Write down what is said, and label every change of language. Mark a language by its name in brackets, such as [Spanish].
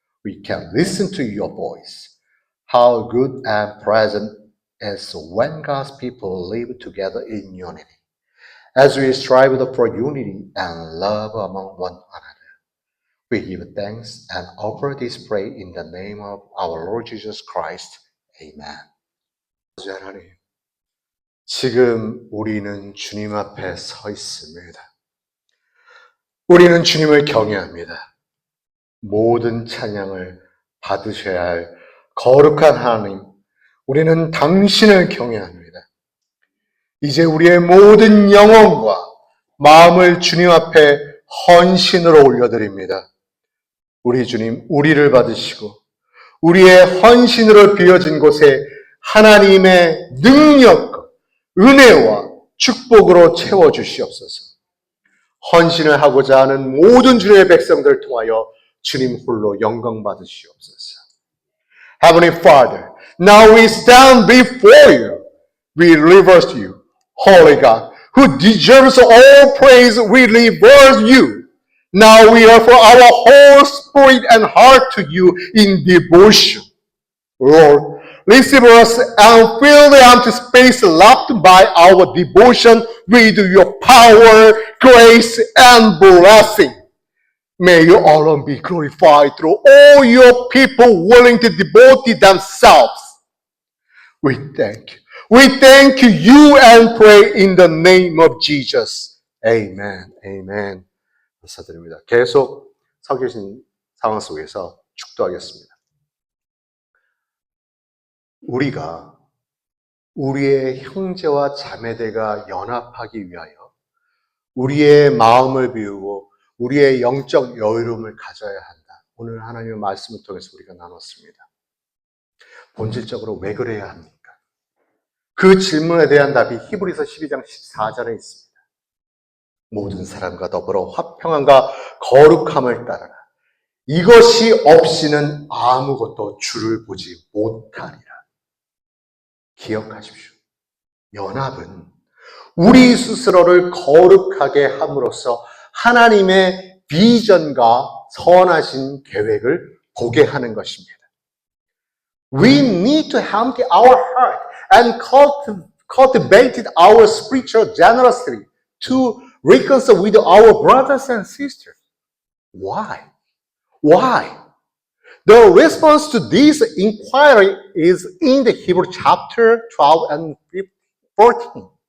[English] We can listen to your voice. How good and present is when God's people live together in unity. As we strive for unity and love among one another, we give thanks and offer this prayer in the name of our Lord Jesus Christ. Amen. [Korean] 하나님, 지금 우리는 주님 앞에 서 있습니다. 우리는 주님을 경외합니다. 모든 찬양을 받으셔야 할 거룩한 하나님, 우리는 당신을 경외합니다. 이제 우리의 모든 영혼과 마음을 주님 앞에 헌신으로 올려드립니다. 우리 주님, 우리를 받으시고 우리의 헌신으로 비어진 곳에 하나님의 능력과 은혜와 축복으로 채워주시옵소서. 헌신을 하고자 하는 모든 주의 백성들을 통하여 주님 홀로 영광 받으시옵소서. [English] Heavenly Father, now we stand before you. We reverse you, Holy God, who deserves all praise. We reverse you. Now we offer our whole spirit and heart to you in devotion. Lord, receive us and fill the empty space left by our devotion with your power, grace, and blessing. May you alone be glorified through all your people willing to devote themselves. We thank you. We thank you and pray in the name of Jesus. Amen. Amen. 감사드립니다. [Korean] 계속 서 계신 상황 속에서 축도하겠습니다. 우리가 우리의 형제와 자매들과 연합하기 위하여 우리의 마음을 비우고 우리의 영적 여유로움을 가져야 한다. 오늘 하나님의 말씀을 통해서 우리가 나눴습니다. 본질적으로 왜 그래야 합니까? 그 질문에 대한 답이 히브리서 12장 14절에 있습니다. 모든 사람과 더불어 화평함과 거룩함을 따르라. 이것이 없이는 아무것도 주를 보지 못하리라. 기억하십시오. 연합은 우리 스스로를 거룩하게 함으로써 하나님의 비전과 선하신 계획을 보게 하는 것입니다. [English] We need to empty our heart and cultivate our spiritual generosity to reconcile with our brothers and sisters. Why? Why? The response to this inquiry is in the Hebrew chapter 12 and 14.